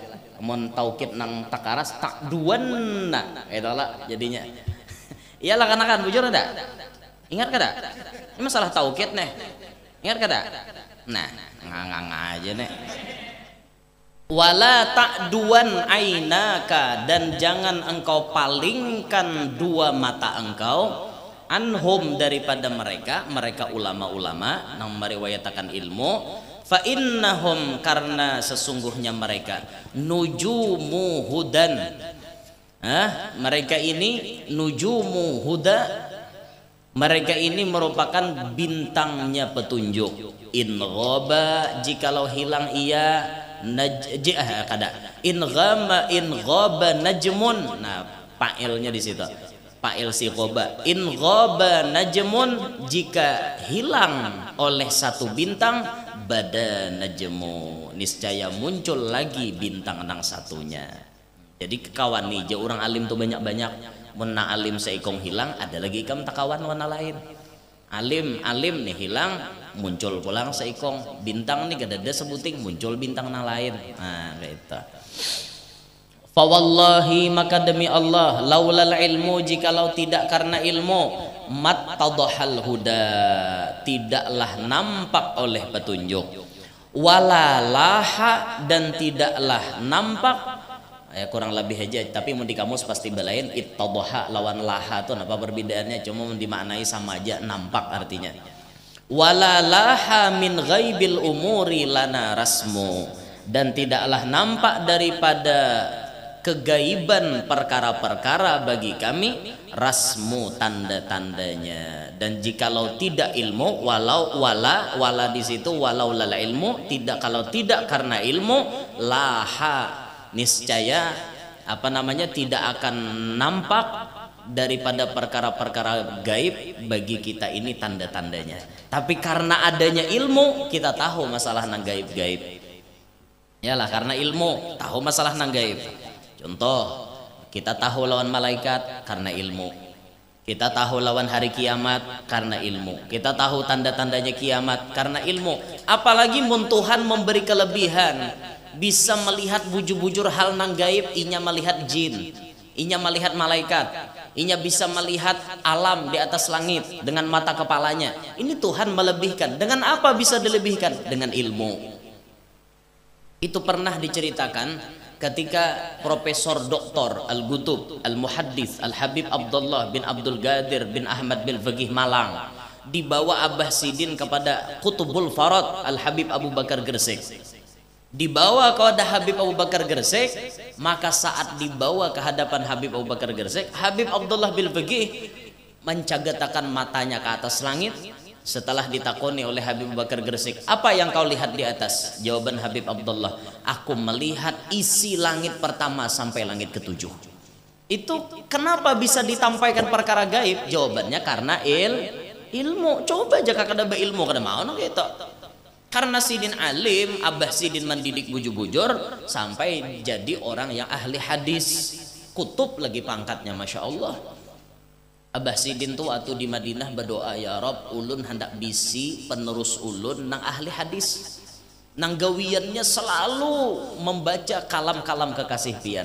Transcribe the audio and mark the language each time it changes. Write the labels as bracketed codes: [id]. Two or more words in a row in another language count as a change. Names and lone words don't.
[bjn] Mun taukid nang takaras ta'duan nah itu lah jadinya. Iyalah kan bujur ada. Ingat kada? Ini masalah taukid nih. Ingat kada? Nah, ngang aja nih. [ar] Wala ta'duan ainaka, [id] dan jangan engkau palingkan 2 mata engkau anhum daripada mereka ulama-ulama yang meriwayatkan ilmu. [ar] Fa innahum, [id] karena sesungguhnya mereka [ar] nujumu hudan. [id] Mereka ini [ar] nujumu huda, [id] mereka ini merupakan bintangnya petunjuk. [ar] In ghaba, [id] jikalau hilang ia kada [ar] in ghaba najmun. [id] Nah fa'ilnya di situ, fa'il si ghaba. [ar] In ghaba najmun, [id] jika hilang oleh satu bintang, [ar] bada najmu, [id] niscaya muncul lagi bintang nang satunya. [bjn] Jadi kekawan nih orang alim tuh banyak-banyak. Mun alim seikong hilang, ada lagi ikam takawan warna lain. Alim nih hilang, muncul pulang seikong bintang nih gak ada sebuting, muncul bintang yang lain. [id] Nah gitu. [ar] Fa wallahi, [id] maka demi Allah, [ar] laulal ilmu, [id] jikalau tidak karena ilmu, [ar] mattadhal huda, [id] tidaklah nampak oleh petunjuk, walalaha, dan tidaklah nampak. [bjn] Kurang lebih aja, tapi mau di kamus pasti belain ittadha lawan laha tuh apa perbedaannya, cuma dimaknai sama aja, nampak artinya. [ar] Wala laha min ghaibil umuri lana rasmu, [id] dan tidaklah nampak daripada kegaiban perkara-perkara bagi kami rasmu, tanda-tandanya. Dan jikalau tidak ilmu, wala di situ [ar] walau lala ilmu, [id] tidak, kalau tidak karena ilmu, laha, niscaya tidak akan nampak daripada perkara-perkara gaib bagi kita ini tanda-tandanya. Tapi karena adanya ilmu, [bjn] kita tahu masalah nang gaib-gaib. Yalah, karena ilmu tahu masalah nang gaib. [id] Contoh, kita tahu lawan malaikat karena ilmu. Kita tahu lawan hari kiamat karena ilmu. Kita tahu tanda-tandanya kiamat karena ilmu. Apalagi mun Tuhan memberi kelebihan, bisa melihat bujur-bujur hal nang gaib, inya melihat jin, inya melihat malaikat, inya bisa melihat alam di atas langit dengan mata kepalanya. Ini Tuhan melebihkan. Dengan apa bisa dilebihkan? Dengan ilmu. Itu pernah diceritakan ketika Profesor Dr. Al-Gutub Al-Muhaddits Al-Habib Abdullah bin Abdul Qadir bin Ahmad bin Faqih Malang dibawa Abah Sidin kepada Qutbul Farad Al-Habib Abu Bakar Gresik. Dibawa kepada Habib Abu Bakar Gresik, maka saat dibawa ke hadapan Habib Abu Bakar Gresik, Habib Abdullah bin Faqih mencagatakan matanya ke atas langit. Setelah ditakoni oleh Habib Abu Bakar Gresik, apa yang kau lihat di atas? Jawaban Habib Abdullah, aku melihat isi langit pertama sampai langit ke-7. Itu kenapa bisa ditampaikan perkara gaib? Jawabannya karena ilmu. Coba aja kakak ada ilmu kada mau gitu. Karena Sidin alim, Abah Sidin mendidik bujur-bujur sampai jadi orang yang ahli hadis, kutub lagi pangkatnya, masya Allah. [bjn] Abah Sidin tuh waktu di Madinah berdoa, ya Rob, ulun hendak bisi penerus ulun nang ahli hadis, nang gawiannya selalu membaca kalam-kalam kekasih pian.